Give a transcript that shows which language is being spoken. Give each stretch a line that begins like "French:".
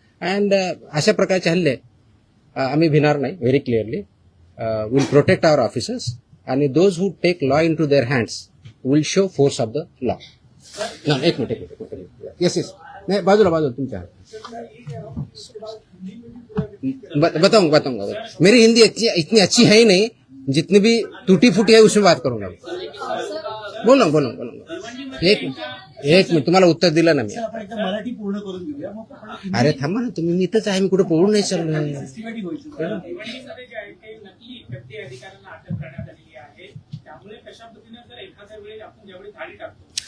Marathi: And अशा प्रकारचे हल्ले आम्ही भिणार नाही.
English: Very clearly will protect our officers आणि those who take law into their hands will show force of the law. एक minute. Yes yes.
Marathi: नाही बाजूला तुमच्या बताऊंगा.
Hindi: मेरी हिंदी इतनी अच्छी है ही नहीं. जितनी भी टूटी फूटी है उसमें बात करूंगा. बोलूंगा.
Marathi: एक मिनिट तुम्हाला उत्तर दिलं ना मी. आपण एकदा मराठी पूर्ण करून घेऊया मग आपण अरे थांबा ना तुम्ही. मी इथंच आहे. मी कुठे पळून नाही चाललोय. सिस्टमॅटिक होईल. भिवंडीमध्ये जे आहे ते नकली व्यक्ती अधिकाऱ्यांना अटक करण्यात आलेली आहे. त्यामुळे कशा पद्धतीने जर एखाद्या वेळेस आपण ज्यावेळी थाळी टाकतो